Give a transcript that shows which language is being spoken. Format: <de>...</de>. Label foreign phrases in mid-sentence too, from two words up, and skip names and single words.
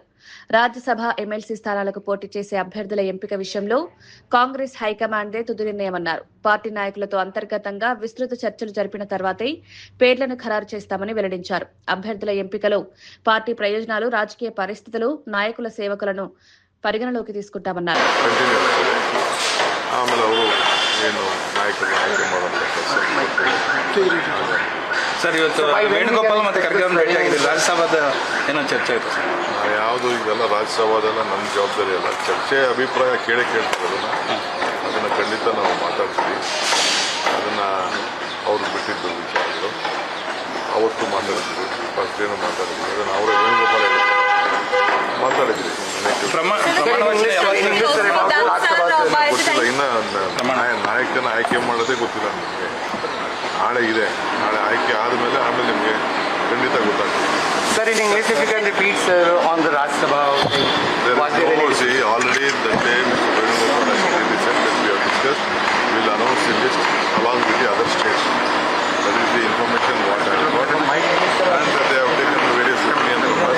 <te>రాజ్యసభ ఎమ్మెల్సీ స్థానాలకు పోటీ చేసే అభ్యర్థుల ఎంపిక విషయంలో కాంగ్రెస్ హైకమాండ్దే తుది నిర్ణయమన్నారు. పార్టీ నాయకులతో అంతర్గతంగా విస్తృత చర్చలు జరిపిన తర్వాతే పేర్లను ఖరారు చేస్తామని వెల్లడించారు. అభ్యర్థుల ఎంపికలో పార్టీ ప్రయోజనాలు, రాజకీయ పరిస్థితులు, నాయకుల సేవకులను పరిగణలోకి తీసుకుంటామన్నారు.</te> <kn>ಸರ್, ಇವತ್ತು ವೇಣುಗೋಪಾಲ್ ಮತ್ತು ಖರ್ಗೆ ಭೇಟಿ ಆಗಿದೆ. ರಾಜ್ಯಸಭಾದ ಏನೋ ಚರ್ಚೆ ಆಯಿತು ಸರ್? ಯಾವುದು ಇದೆಲ್ಲ ರಾಜ್ಯಸಭಾದೆಲ್ಲ ನಮ್ಮ ಜವಾಬ್ದಾರಿ ಅಲ್ಲ. ಚರ್ಚೆ ಅಭಿಪ್ರಾಯ ಕೇಳ್ತೀವಿ, ಅದನ್ನು ಖಂಡಿತ ನಾವು ಮಾತಾಡ್ತೀವಿ. ಅದನ್ನು ಅವ್ರಿಗೆ ಬಿಟ್ಟಿದ್ದು ವಿಚಾರಗಳು ಅವತ್ತು ಮಾತಾಡ್ತೀವಿ. ಫಸ್ಟ್ ಏನು ಮಾತಾಡ್ತೀವಿ ಅದನ್ನು ಅವರೇ ವೇಣುಗೋಪಾಲ ಮಾತಾಡಿದ್ವಿ. ಗೊತ್ತಿಲ್ಲ, ಇನ್ನು ನಾಯಕನ ಆಯ್ಕೆ ಮಾಡೋದೇ ಗೊತ್ತಿಲ್ಲ ನಿಮಗೆ. ನಾಳೆ ಇದೆ, ನಾಳೆ ಆಯ್ಕೆ ಆದಮೇಲೆ ಆಮೇಲೆ ನಿಮಗೆ ಖಂಡಿತ ಗೊತ್ತಾಗ್ತದೆ. ಸರ್,</kn> <en>in English if you can repeat sir on the Rajya Sabha. See, already that day Mr. Venugopal has clearly said that we have discussed. We will announce the list along with the other states. That is the information what I have got. And that they have taken various opinions from us.</en>